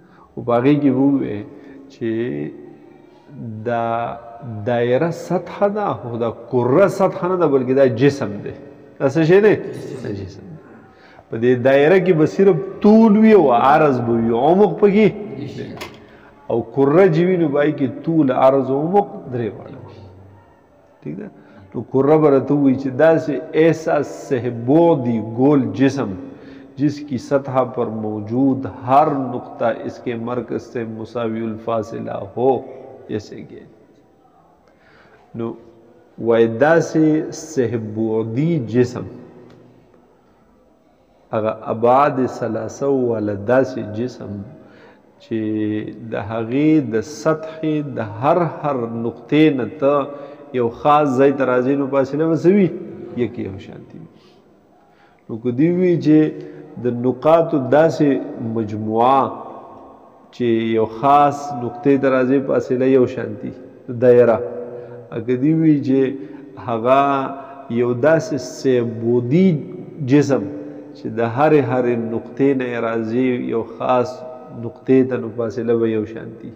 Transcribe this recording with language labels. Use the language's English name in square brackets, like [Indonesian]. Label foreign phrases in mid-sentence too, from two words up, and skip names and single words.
[Pashto] او په هغې کې به ووایې چې دا دایره سطحه ده، خو دا کره سطحه نه ده بلکې دا جسم دی. دا څه شی دی؟ دا جسم دی. په دې دایره کې به صرف طول وي او عرض به وي، عمق پکې او کره چې وي نو بای کې طول عرض او عمق درې واړه وي ٹھیک ده نو کره به راته ووایي چې داسې [Urdu] ایسا سہبودی گول جسم جس کی سطح پر موجود ہر نقطہ اس کے مرکز سے مساوی الفاصلہ ہو جیسے کہ نو وایدا سے سہبودی جسم [Pashto] اگر ابعاد ثلاثه والا داسې جسم چې د هغې د سطحې د هر نقطې نه ته یو خاص ځای ته راځي نو فاصله به څه وي یکې یو شانتي وي نو که دوی وي چې د نقاطو داسې مجموعه چې یو خاص نقطې ته راځي فاصله یو شانتي دایره اګه دوی وي چې هغه یو داسې سهبودي جسم چې د هرې نقطې نه راځي یو خاص نقطې ته نو فاصله به یو شانتي